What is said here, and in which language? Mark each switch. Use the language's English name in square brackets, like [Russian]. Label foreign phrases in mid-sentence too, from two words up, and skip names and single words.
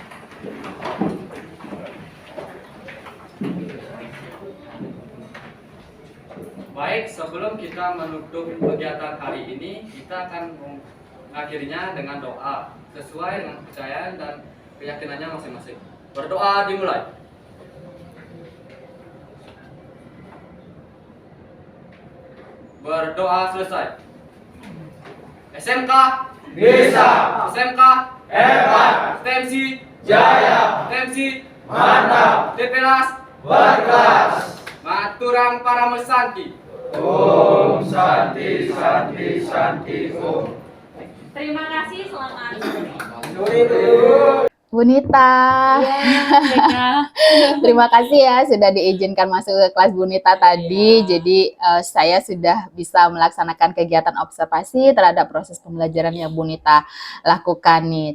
[Indonesian] Baik, sebelum kita menutup kegiatan hari ini, kita akan mengakhirinya dengan doa sesuai dengan kepercayaan dan keyakinannya masing-masing. Berdoa dimulai. Berdoa selesai. SMK Bisa. SMK Hebat. STMC Jaya. STMC Mantap. TPLAS Berkelas. [Balinese] Maturang para mesanti. [Sanskrit] Om Santi Santi Santi Om. [Indonesian] Terima kasih, selamat Suri. Bunita. Mereka. Terima kasih ya sudah diizinkan masuk ke kelas Bunita tadi. Jadi saya sudah bisa melaksanakan kegiatan observasi terhadap proses pembelajaran yang Bunita lakukan nih.